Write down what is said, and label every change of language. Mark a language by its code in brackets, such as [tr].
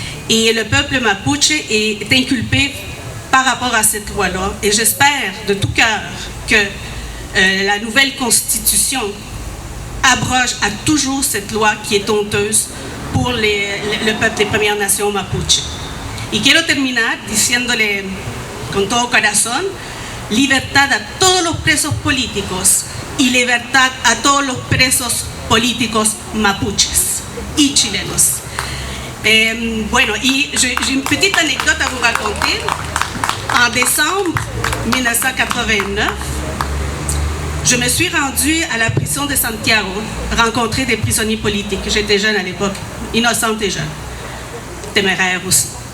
[fr] Et le peuple mapuche est inculpé par rapport à cette loi-là. Et j'espère de tout cœur que la nouvelle constitution abroge à toujours cette loi qui est honteuse pour le peuple des Premières Nations mapuche. [es] Y quiero terminar diciéndole con todo corazón, libertad a todos los presos políticos y libertad a todos los presos políticos mapuches y chilenos. [fr] J'ai une petite anecdote à vous raconter. En décembre 1989, je me suis rendue à la prison de Santiago, rencontrer des prisonniers politiques. J'étais jeune à l'époque, innocente et jeune, téméraire aussi.